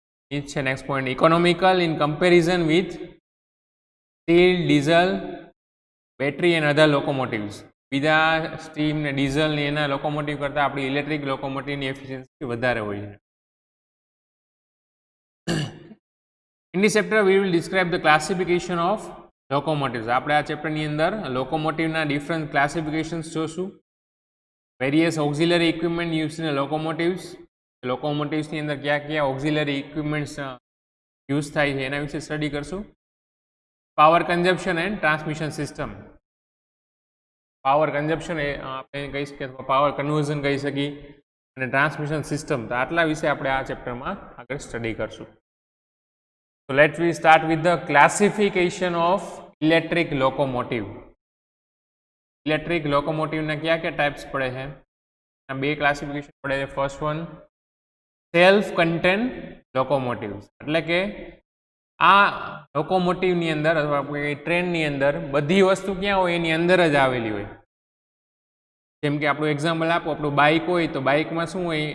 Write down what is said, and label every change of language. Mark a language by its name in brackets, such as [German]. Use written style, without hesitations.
[Gujarati] એ છે [English] Next point, economical in comparison with steel, diesel, battery and other locomotives. [Gujarati] બીજા steam ને diesel ને એના લોકોમોટિવ કરતાં આપણી ઇલેક્ટ્રિક લોકોમોટિવની એફિશિયન્સી વધારે હોય છે. [English] In this chapter we will describe the classification of locomotives. [Gujarati] આપણે આ ચેપ્ટરની અંદર લોકોમોટિવના ડિફરન્ટ ક્લાસિફિકેશન્સ જોશું. [English] Various auxiliary equipment use in locomotives. [Gujarati] લોકોમોટિવ્સની અંદર કયા કયા ઓક્ઝિલરી ઇક્વિપમેન્ટ્સ યુઝ થાય છે એના વિશે સ્ટડી કરશું. [English] Power consumption and transmission system. [Gujarati] Power consumption એ આપણે કહી શકીએ અથવા પાવર કન્વર્ઝન કહી શકીએ અને ટ્રાન્સમિશન સિસ્ટમ. તો આટલા વિશે આપણે આ ચેપ્ટરમાં આગળ સ્ટડી કરશું. [English] So let we start with the classification of electric locomotive. [Gujarati] Electric લોકોમોટિવના કયા કયા ટાઈપ્સ પડે છે? આ બે ક્લાસિફિકેશન પડે છે. First one self content locomotives, એટલે કે આ લોકોમોટિવની અંદર અથવા ટ્રેનની અંદર બધી વસ્તુ ક્યાં હોય? એની અંદર જ આવેલી હોય. જેમ કે આપણું એક્ઝામ્પલ આપો, આપણું બાઇક હોય તો બાઇકમાં શું હોય?